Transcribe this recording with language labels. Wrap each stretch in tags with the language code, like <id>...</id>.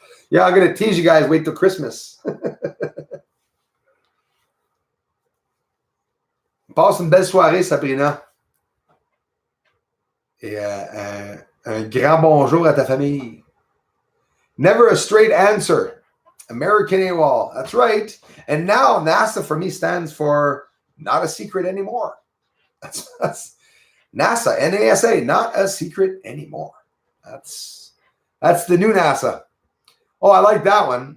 <en>Yeah, I'm going to tease you guys. Wait till Christmas.</en> <fr>Passe une belle soirée, Sabrina. Et un grand bonjour à ta famille.</fr> <en>Never a straight answer. American AWOL. That's right. And now NASA for me stands for not a secret anymore. That's NASA, NASA, not a secret anymore. That's the new NASA. Oh, I like that one.</en>